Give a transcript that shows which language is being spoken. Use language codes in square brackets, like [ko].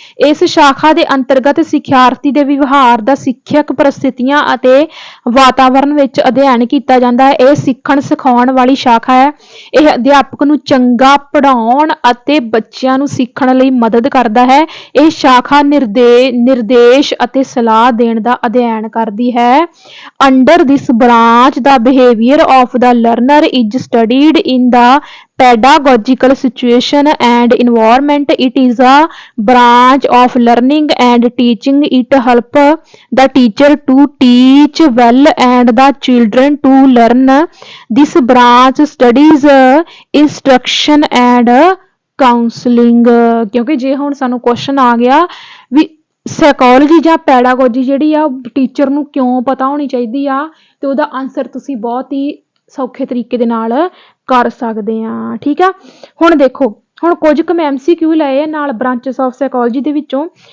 [pa] ਇਸ ਸ਼ਾਖਾ ਦੇ ਅੰਤਰਗਤ ਸਿੱਖਿਆਰਥੀ ਦੇ ਵਿਵਹਾਰ ਦਾ ਸਿੱਖਿਅਕ ਪਰਿਸਥਿਤੀਆਂ ਅਤੇ ਵਾਤਾਵਰਣ ਵਿੱਚ ਅਧਿਐਨ ਕੀਤਾ ਜਾਂਦਾ ਹੈ। ਇਹ ਸਿੱਖਣ ਸਿਖਾਉਣ ਵਾਲੀ ਸ਼ਾਖਾ ਹੈ। ਇਹ ਅਧਿਆਪਕ ਨੂੰ ਚੰਗਾ ਪੜ੍ਹਾਉਣ ਅਤੇ ਬੱਚਿਆਂ ਨੂੰ ਸਿੱਖਣ ਲਈ ਮਦਦ ਕਰਦਾ ਹੈ। ਇਹ ਸ਼ਾਖਾ ਨਿਰਦੇਸ਼ ਅਤੇ ਸਲਾਹ ਦੇਣ ਦਾ ਅਧਿਐਨ ਕਰਦੀ ਹੈ। [en] Under this branch the behavior of the learner is studied in the pedagogical situation and environment. It is a branch of learning and teaching. It help the teacher to teach well and the children to learn. This branch studies instruction and counseling. [pa] ਕਿਉਂਕਿ ਜੇ ਹੁਣ ਸਾਨੂੰ question ਆ ਗਿਆ ਵੀ psychology ਜਾਂ pedagogy ਜਿਹੜੀ ਆ teacher ਨੂੰ ਕਿਉਂ ਪਤਾ ਹੋਣੀ ਚਾਹੀਦੀ ਆ, ਤੇ ਉਹਦਾ ਆਨਸਰ ਤੁਸੀਂ ਬਹੁਤ ਹੀ ਸੌਖੇ ਤਰੀਕੇ ਦੇ ਨਾਲ ਕਰ ਸਕਦੇ ਆ, ਠੀਕ ਆ। ਹੁਣ ਦੇਖੋ, ਹੁਣ ਕੁਝ ਕੁ ਮੈਂ MCQ ਲਏ ਆ ਨਾਲ ਬ੍ਰਾਂਚਸ ਆਫ ਸਾਈਕੋਲੋਜੀ ਦੇ ਵਿੱਚੋਂ।